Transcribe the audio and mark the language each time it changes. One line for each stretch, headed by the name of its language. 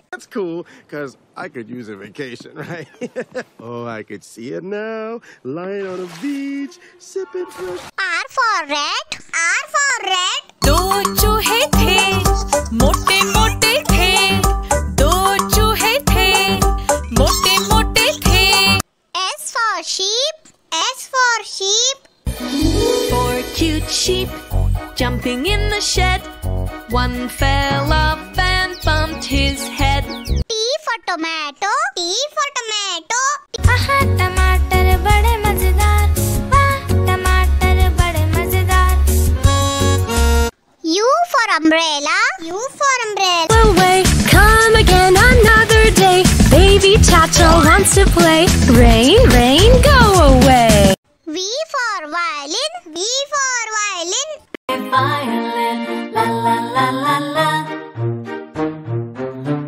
English: That's cool, cause I could use a vacation, right? Oh, I could see it now, lying on a beach, sipping fresh. R for rat. R for rat.
Hindi: दो चूहे थे मोटे मोटे थे, दो चूहे थे मोटे मोटे थे.
English: S for sheep. S for sheep. Four cute sheep jumping in the shed. One fell off and bumped his head. T for tomato. T for tomato.
Hindi: आहा टमाटर बड़े मजेदार, वाह टमाटर बड़े मजेदार.
English: U for umbrella. U for umbrella. Away, come again another day. Baby Chacha wants to play. Rain, rain, go away. V for violin. V for violin. Violin, la la la la la.